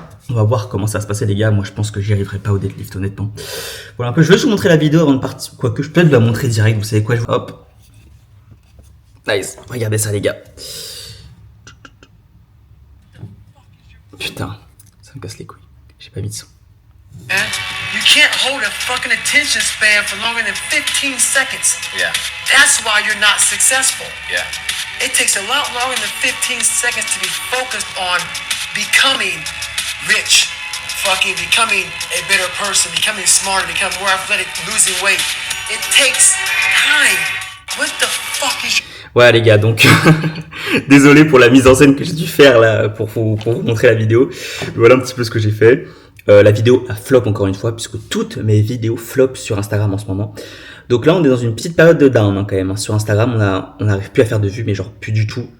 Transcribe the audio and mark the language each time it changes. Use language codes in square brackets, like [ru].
[fr] On va voir comment ça va se passer les gars. Moi je pense que j'y arriverai pas au deadlift honnêtement. Voilà un peu, je vais juste vous montrer la vidéo avant de partir. Quoique je peux peut-être la montrer direct, vous savez quoi, hop. Nice, regardez ça les gars. Putain, ça me casse les couilles. J'ai pas mis de son. [en] You can't hold a fucking attention span for longer than 15 seconds. Yeah. That's why you're not successful. Yeah. It takes a lot longer than 15 seconds to be focused on becoming rich, fucking becoming a better person, becoming smarter, becoming more athletic, losing weight. It takes time. What the fuck is... [fr] Ouais les gars, donc désolé pour la mise en scène que j'ai dû faire là pour vous montrer la vidéo. Voilà un petit peu ce que j'ai fait. La vidéo a flop encore une fois puisque toutes mes vidéos flopent sur Instagram en ce moment. Donc là on est dans une petite période de down hein, quand même. Sur Instagram on n'arrive plus à faire de vues, mais genre plus du tout.